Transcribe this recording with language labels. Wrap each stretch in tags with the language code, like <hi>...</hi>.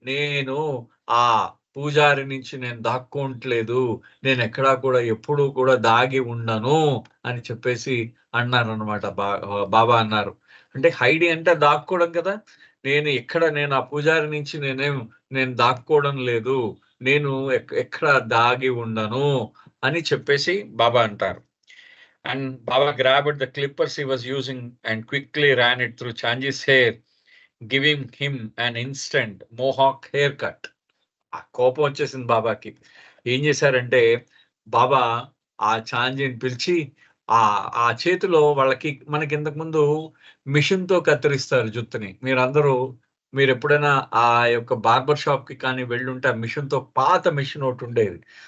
<te>నేను ఆ పూజారి నుంచి నేను దాక్కోవట్లేదు, నేను ఎక్కడా కూడా ఎప్పుడూ కూడా దాగి ఉండను అని చెప్పేసి అన్నారనమాట. బాబా అన్నారు. అంటే హైడి అంటే దాక్కోవడం కదా. నేను ఆ పూజారి నుంచి నేను దాక్కోవడం లేదు, నేను ఎక్కడ దాగి ఉండను అని చెప్పేసి బాబా అంటారు.</te> <en>And Baba grabbed the clippers he was using and quickly ran it through Chanji's hair, giving him an instant mohawk haircut.</en> <te>ఆ కోపం వచ్చేసింది బాబాకి. ఏం చేశారంటే బాబా ఆ చాంజీని పిలిచి ఆ ఆ చేతిలో వాళ్ళకి మనకి ఇంతకు ముందు మిషన్ తో కత్తిరిస్తారు జుత్తుని. మీరు ఎప్పుడైనా ఆ యొక్క బార్బర్ షాప్ కి కానీ వెళ్ళుంటే ఆ మిషన్ తో పాత మిషన్ ఒకటి ఉండేది.</te>